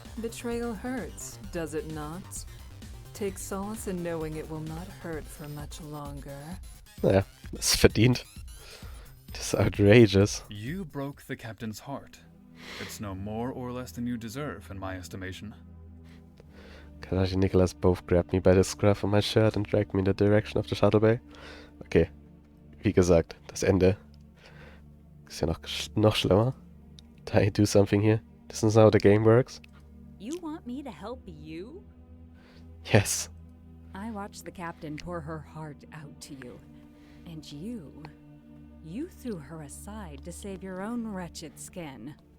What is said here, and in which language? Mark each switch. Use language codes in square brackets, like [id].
[en] Betrayal hurts, does it not? Take solace in knowing it will not hurt for much longer. [de] Naja, das ist verdient. Das ist outrageous. [en] You broke the captain's heart. It's no more or less than you deserve, in my estimation. Katashi and Nicholas both grabbed me by the scruff of my shirt and dragged me in the direction of the shuttle bay. [de] Okay, wie gesagt, das Ende ist ja noch schlimmer. [en] Did I do something here? This is how the game works? You want me to help you? Yes. I watched the captain pour her heart out to you. And you threw her aside to save your own wretched skin.